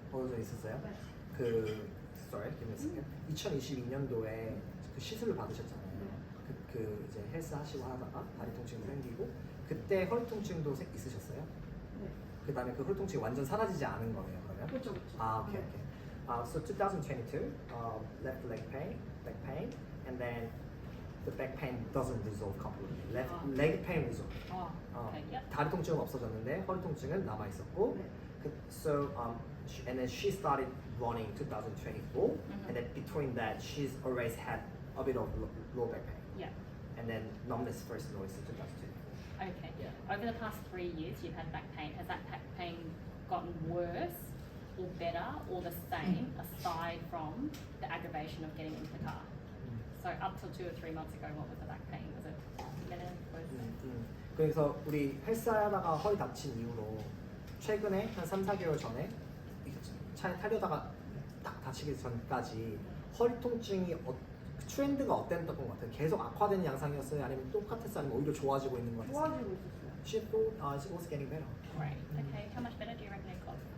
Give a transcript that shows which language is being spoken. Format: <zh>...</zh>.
<ko>어느 정도 있었어요? 네.</ko> <en>sorry, give me a second.</en> <ko>2022년도에 그 시술을 받으셨잖아요. 그 이제 헬스 하시고 하다가 다리 통증도 생기고 그때 허리 통증도 있으셨어요? 네. 그 다음에 그 허리 통증이 완전 사라지지 않은 거예요, 그러면? 그렇죠, 그렇죠.</ko> <en>Ah, okay,</en> <ko>네.</ko> <en>okay. So 2022, left leg pain, and then the back pain doesn't resolve completely. Left leg pain resolved. Oh, okay, yep.</en> <ko>다리 통증은 없어졌는데 허리 통증은 남아 있었고, 네.</ko> <en>so and then she started running 2024, and then between that she's always had a bit of low back pain, Yeah. and then numbness first noticed in 2024. Okay. Yeah. Over the past 3 years, you've had back pain. Has that back pain gotten worse or better or the same aside from the aggravation of getting into the car? So up till 2 or 3 months ago, what was the back pain? Was it better? Worse?</en> <ko>그래서 우리 헬스하다가 허리 다친 이후로 최근에 한 3, 4개월 전에 차에 타려다가 딱 다치기 전까지 허리 통증이 트렌드가 어땠던 것 같아요? 계속 악화되는 양상이었어요? 아니면 똑같았어요? 아니면 오히려 좋아지고 있는 것 같았어요? 좋아지고 있었어요.</ko> <en>She thought it was getting better. Great. Okay. How much better do you reckon it got?</en>